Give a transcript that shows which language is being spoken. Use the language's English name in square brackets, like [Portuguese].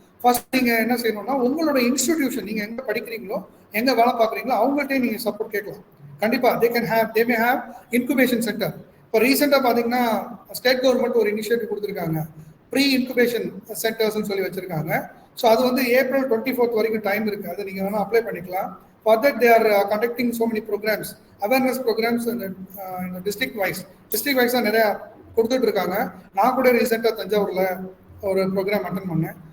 [Tamil] First நீங்கள் என்ன செய்யணும்னா உங்களோட இன்ஸ்டிடியூஷன், நீங்கள் எங்கே படிக்கிறீங்களோ எங்கே வேலை பார்க்குறீங்களோ அவங்கள்ட்டே நீங்கள் சப்போர்ட் கேட்கலாம். கண்டிப்பாக [English] They may have incubation centre. [Tamil] இப்போ ரீசெண்டாக பார்த்தீங்கன்னா ஸ்டேட் கவர்மெண்ட் ஒரு இனிஷியேட்டிவ் கொடுத்துருக்காங்க, ப்ரீ இன்குபேஷன் சென்டர்ஸ்ன்னு சொல்லி வச்சுருக்காங்க. ஸோ அது வந்து April 24 வரைக்கும் டைம் இருக்குது, அதை நீங்கள் வேணால் அப்ளை பண்ணிக்கலாம். [English] For that, they are conducting so many programs, awareness programs in district wise [Tamil] நிறைய கொடுத்துட்டு இருக்காங்க. நான் கூட ரீசெண்டாக தஞ்சாவூரில் ஒரு ப்ரோக்ராம் அட்டன் பண்ணேன்.